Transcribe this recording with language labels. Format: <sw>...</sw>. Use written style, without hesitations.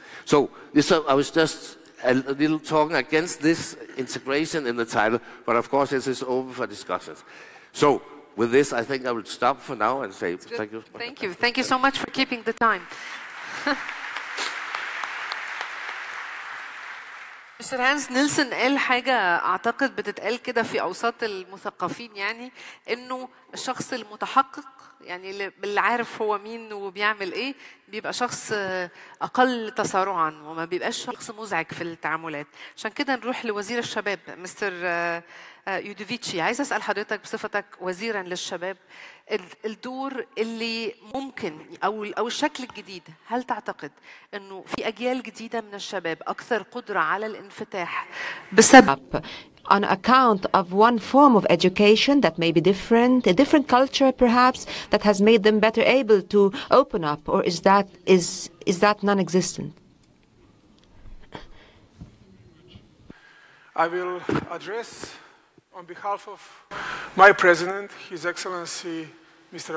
<en>So I was just a little talking against this integration in the title, but of course this is open for discussions. So with this, I think I will stop for now and say thank you. Thank you. Thank you so much for keeping the time.</en> <ar>مستر هانس نيلسون قال حاجة أعتقد بتتقال كده في أوساط المثقفين، يعني إنه الشخص المتحقق، يعني اللي عارف هو مين وبيعمل إيه، بيبقى شخص أقل تسارعاً وما بيبقاش شخص مزعج في التعاملات. عشان كده نروح لوزير الشباب مستر يودوفيتشي. عايز أسأل حضرتك بصفتك وزيراً للشباب، الدور اللي ممكن أو الشكل الجديد، هل تعتقد إنه في أجيال جديدة من الشباب أكثر قدرة على الانفتاح بسبب</ar> <en>on account of one form of education that may be different, a different culture perhaps, that has made them better able to open up, or is that non-existent? I will address on behalf of my President, His Excellency Mr.</en>